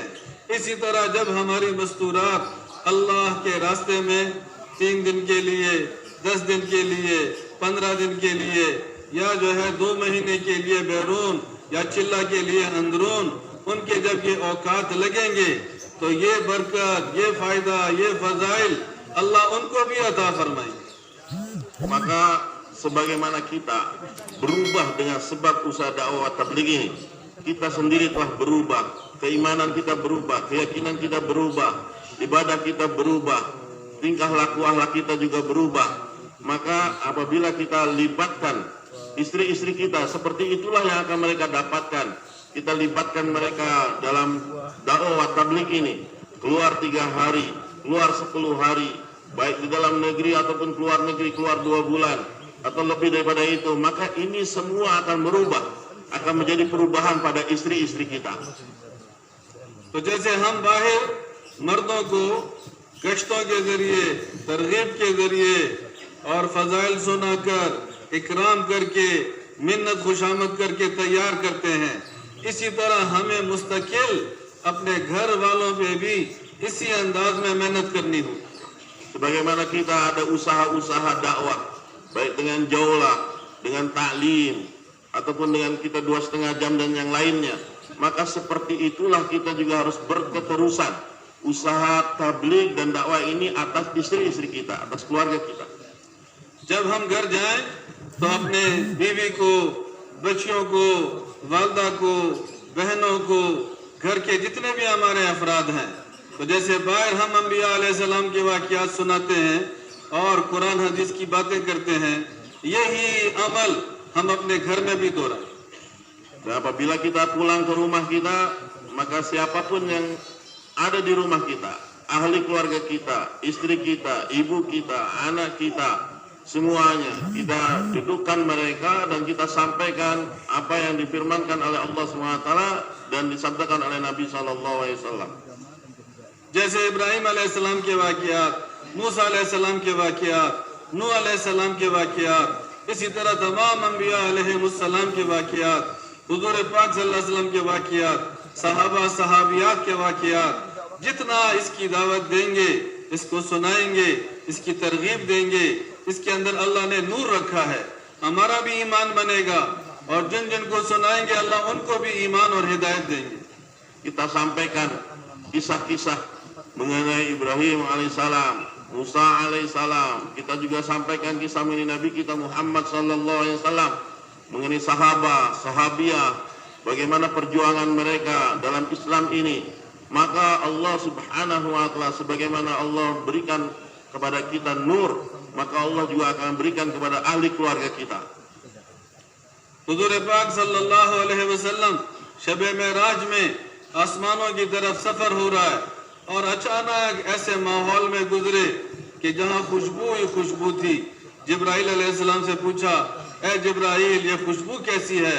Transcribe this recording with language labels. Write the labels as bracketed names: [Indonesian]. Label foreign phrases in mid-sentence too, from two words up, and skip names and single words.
[Urdu] اسی طرح جب ہماری مستورات اللہ کے راستے میں 3 دن کے لیے، 10 دن کے لیے، 15 دن کے لیے، یا جو ہے 2 مہینے کے لیے بیرون یا چلہ کے لیے اندرون، ان کے جب یہ اوقات لگیں گے تو یہ برکت، یہ فائدہ، یہ فضائل اللہ ان کو بھی عطا فرمائیں گے. [Malay] Maka sebagaimana kita berubah dengan sebab usaha dakwah tabligh ini, kita sendiri telah berubah, keimanan kita berubah, keyakinan kita berubah, ibadah kita berubah, tingkah laku akhlak kita juga berubah. Maka apabila kita libatkan istri-istri kita, seperti itulah yang akan mereka dapatkan. Kita libatkan mereka dalam dakwah tabligh ini, keluar 3 hari, keluar 10 hari, baik di dalam negeri ataupun keluar negeri, keluar 2 bulan atau lebih daripada itu, maka ini semua akan merubah, akan menjadi perubahan pada istri-istri kita. [Urdu] تو جیسے ہم باہر مردوں کو کشتوں کے ذریعے، ترغیب کے ذریعے اور فضائل سنا کر، اکرام کر کے، منت خوشامد کر کے تیار کرتے ہیں، اسی طرح ہمیں مستقل اپنے گھر والوں پہ بھی اسی انداز میں محنت کرنی ہوگی. [Malay] Sebagaimana kita ada usaha-usaha dakwah, baik dengan jaulah, dengan taklim, ataupun dengan kita 2,5 jam dan yang lainnya, maka seperti itulah kita juga harus berketerusan usaha tabligh dan dakwah ini atas istri-istri kita, atas keluarga kita. [Urdu] جب ہم گھر جائیں تو اپنے بیوی کو، بچیوں کو، والدہ کو، بہنوں کو، گھر کے جتنے بھی ہمارے افراد ہیں، تو جیسے باہر ہم انبیاء علیہ السلام کے واقعات سناتے ہیں اور قرآن حدیث کی باتیں کرتے ہیں، یہی عمل ہم اپنے گھر میں بھی دہرائیں. [Malay] Dan apabila kita pulang ke rumah kita, maka siapapun yang ada di rumah kita, ahli keluarga kita, istri kita, ibu kita, anak kita, semuanya kita dudukkan mereka dan kita sampaikan apa yang difirmankan oleh Allah SWT dan disabdakan oleh Nabi SAW. [Urdu] جیسے ابراہیم علیہ السلام کے واقعات، موسیٰ علیہ السلام کے واقعات، نوح علیہ السلام کے واقعات، اسی طرح تمام انبیاء علیہم السلام کے واقعات، حضور پاک [Arabic] صلى الله عليه وسلم [Urdu] کے واقعات، صحابہ صحابیات کے واقعات، جتنا اس کی دعوت دیں گے، اس کو سنائیں گے، اس کی ترغیب دیں گے، اس کے اندر اللہ نے نور رکھا ہے، ہمارا بھی ایمان بنے گا اور جن جن کو سنائیں گے اللہ ان کو بھی ایمان اور ہدایت دیں گے. [Malay] Kita sampaikan kisah-kisah mengenai Ibrahim alaihissalam, Musa alaihissalam. Kita juga sampaikan kisah mengenai Nabi kita Muhammad [Arabic] صلى الله عليه وسلم, [Malay] mengenai sahabat, sahabiah, bagaimana perjuangan mereka dalam Islam ini. Maka Allah [Arabic] سبحانه وتعالى, [Malay] sebagaimana Allah berikan kepada kita nur, maka Allah juga akan berikan kepada ahli keluarga kita. [Urdu] حضور پاک [Arabic] صلى الله عليه وسلم [Urdu] شب معراج میں آسمانوں کی طرف سفر ہو رہا ہے اور اچانک ایسے ماحول میں گزرے کہ جہاں خوشبو ہی خوشبو تھی. جبرائیل علیہ السلام سے پوچھا، اے جبرائیل، یہ خوشبو کیسی ہے?